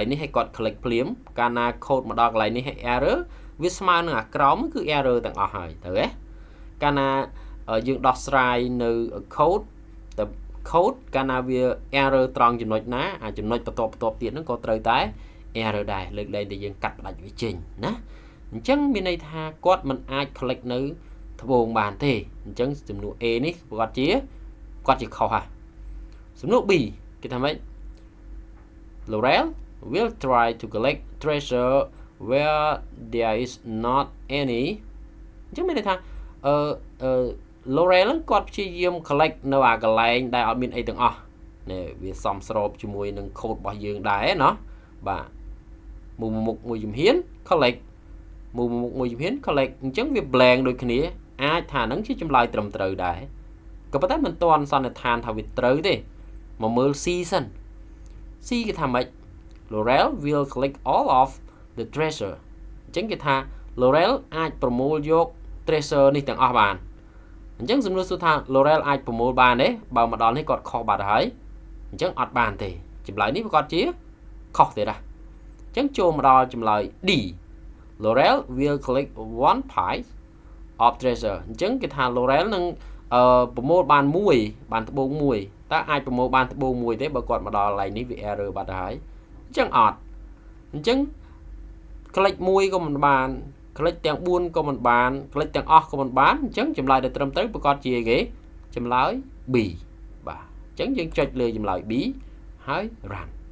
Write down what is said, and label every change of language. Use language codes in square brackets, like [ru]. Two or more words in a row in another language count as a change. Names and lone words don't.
[km] នេះហើយគាត់ click ភ្លាមកាលណា code មកដល់កន្លែងនេះហើយ error វាស្មើនឹងអាក្រោមគឺ error ទាំងអស់ហើយទៅហ៎កាលណាយើងដោះស្រាយនៅ code កាលណាវា error ត្រង់ចំណុចណាអាចំណុចបន្ទាប់ទៀតហ្នឹងក៏ត្រូវតែ error ដែរលើកលែងតែយើងកាត់ផ្ដាច់វាចេញណាអញ្ចឹងមានន័យថាគាត់មិនអាច click នៅត្បូងបានទេអញ្ចឹងសំណួរ A នេះគាត់ជាខុសហ่ะសំណួរ B គេថាម៉េច [en] Laurel will try to collect treasure where there is not any [km] អញ្ចឹងមានន័យថាLaurel គាត់ព្យាយាម collect នៅអាកន្លែងដែលអត់មានអីទាំងអស់នេះវាសមស្របជាមួយនឹង code របស់យើងដែរណាបាទមុខមួយជំហាន collect មុខមួយជំហាន collect អញ្ចឹងវា blank ដូច គ្នាអាចថានឹងជាចម្លើយត្រឹមត្រូវដែរក៏ប៉ុន្តែមិនទាន់សន្និដ្ឋានថាវាត្រូវទេមកមើល C សិន C គេថាម៉េច [en] Laurel will collect all of the treasure [km] អញ្ចឹងគេថា Laurel អាចប្រមូលយក treasure នេះទាំងអស់បានអញ្ចឹងសំណួរសួរថា Laurel អាចប្រមូលបានទេបើមកដល់នេះគាត់ខុសបាត់ហើយអញ្ចឹង អត់បានទេចម្លើយនេះវាគាត់ជាខុសទេណាអញ្ចឹងចូលមកដល់ចម្លើយ D [en] Laurel will collect one pile of treasure [km] អញ្ចឹងគេថា Laurel នឹងប្រមូលបានត្បូងមួយតើអាចប្រមូលបានត្បូងមួយទេបើគាត់មកដល់កន្លែងនេះវា error បាត់ហើយអញ្ចឹងអត់អញ្ចឹង click មួយក៏មិនបាន click ទាំង4ក៏មិនបាន click ទាំងអស់ក៏មិនបានអញ្ចឹងចម្លើយដែលត្រឹមត្រូវប្រកាសជាគេចម្លើយ B បាទអញ្ចឹងយើងចុចលើចម្លើយ B ហើយ run